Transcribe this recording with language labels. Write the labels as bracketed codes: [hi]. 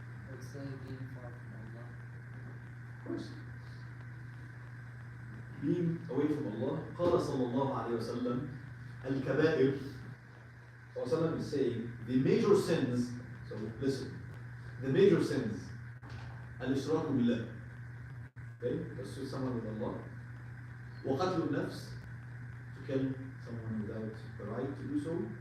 [en] Let's say being far from Allah. Of course. Being away from Allah. [ar] قال صلى الله عليه وسلم الكبائر. صلى الله عليه وسلم [en] is saying the major sins. So listen, the major sins. [ar] الإشراك بالله. [en] Okay, associate someone with Allah. [ar] وقتل النفس, [en] to kill someone without the right to do so.